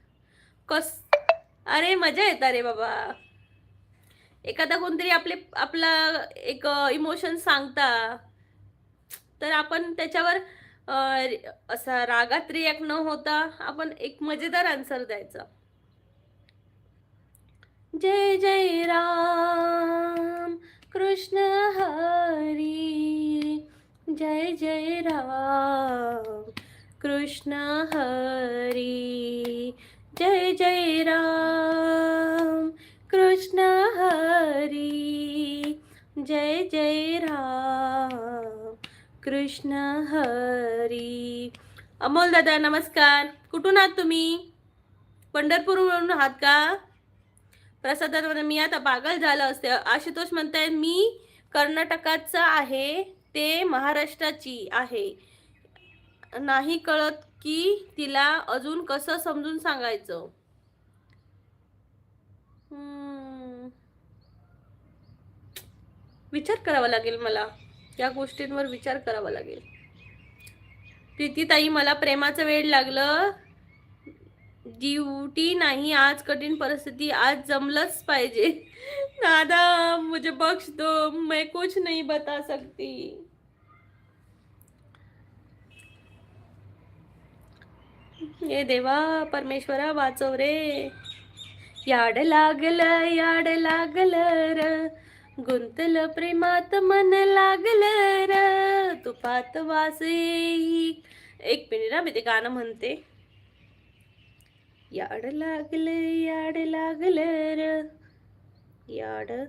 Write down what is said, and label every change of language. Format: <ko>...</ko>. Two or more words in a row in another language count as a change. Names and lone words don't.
<mr>अरे मजा येता रे बाबा. एखादा कोणतरी आपला एक इमोशन सांगता तर आपण त्याच्यावर असा रागात रिॲक्ट न होता आपण एक मजेदार आन्सर द्यायचा. जय जय राम कृष्ण हरी. जय जय राम कृष्ण हरी. जय जय राम कृष्ण हरी. जय जय राम कृष्ण हरी. अमोल दादा नमस्कार. कुठून आहात तुम्ही. पंढरपूरवरून आहात का. प्रसाद दादा मी आता पागल झालं असते. आशुतोष म्हणताय मी कर्नाटकाचं आहे, ते महाराष्ट्राची आहे. नाही कळत की तिला अजून कसं समजून सांगायचं. विचार करावा लागेल मला, या गोष्टींवर विचार करावा लागेल. प्रीतीताई मला प्रेमाचं वेळ लागलं. ड्यूटी नाही आज, कठीण परिस्थिती, आज जमलंच पाहिजे.</mr> <hi>दादा मुझे बख्श दो, मैं कुछ नहीं बता सकती.</hi> <mr>ये देवा परमेश्वरा वाचव रे. याड लागलं याड लागलं र, गुंतल प्रेमात मन लागलं र, तुपात वास येई. 1 मिनिट मी ते गाणं म्हणते. याड लागलं र, याड.</mr>